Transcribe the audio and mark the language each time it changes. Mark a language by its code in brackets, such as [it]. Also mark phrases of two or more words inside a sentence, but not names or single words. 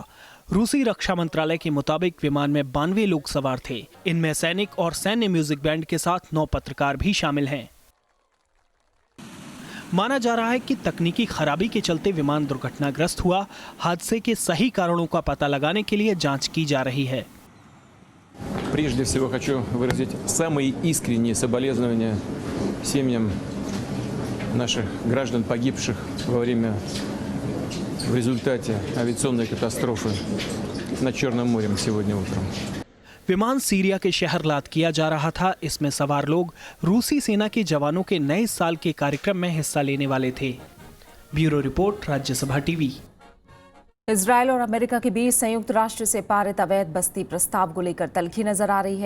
[hi] रूसी रक्षा मंत्रालय के मुताबिक विमान में 92 लोग सवार थे। इनमें सैनिक और सैन्य [en] music band [hi] के साथ 9 पत्रकार भी शामिल हैं। माना जा रहा है कि तकनीकी खराबी के चलते विमान दुर्घटनाग्रस्त हुआ। हादसे के सही कारणों का पता लगाने के लिए जांच की जा रही है। [ru] Прежде всего хочу выразить самые искренние соболезнования семьям наших граждан, погибших в результате авиационной катастрофы над Черным морем сегодня утром. [hi] विमान सीरिया के शहर लाद किया जा रहा था। इसमें सवार लोग रूसी सेना के जवानों के नए साल के कार्यक्रम में हिस्सा लेने वाले थे। [en] bureau report, [hi] राज्यसभा टीवी। इजरायल और अमेरिका के बीच संयुक्त राष्ट्र से पारित अवैध बस्ती प्रस्ताव को लेकर तल्खी नजर आ रही है।